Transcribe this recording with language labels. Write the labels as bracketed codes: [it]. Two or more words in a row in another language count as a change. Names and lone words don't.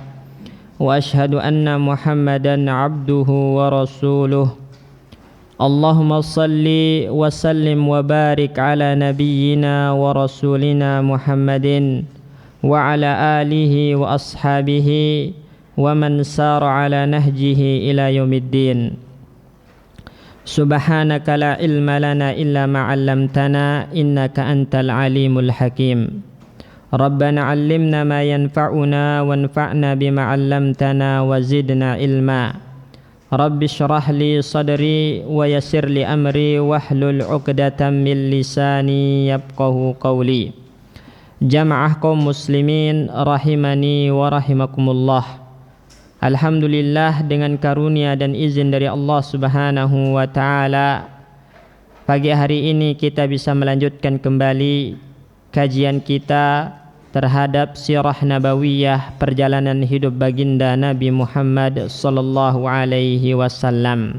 [ar] وأشهد أن محمدا عبده ورسوله. اللهم صل وسلم وبارك على نبينا ورسولنا محمد وعلى آله وأصحابه ومن سار على نهجه إلى يوم الدين. سبحانك لا علم لنا إلا ما علمتنا إنك أنت العليم الحكيم. ربنا علمنا ما ينفعنا وانفعنا بما علمتنا وزدنا علما. رب اشرح لي صدري ويسر لي أمري واحلل عقدة من لساني يفقهوا قولي. [id] Jamaah kaum muslimin [ar] رحمني ورحمكم الله. [id] Alhamdulillah, dengan karunia dan izin dari Allah [ar] سبحانه وتعالى, [id] pagi hari ini kita bisa melanjutkan kembali kajian kita terhadap sirah nabawiyah, perjalanan hidup baginda Nabi Muhammad [ar] صلى الله عليه وسلم.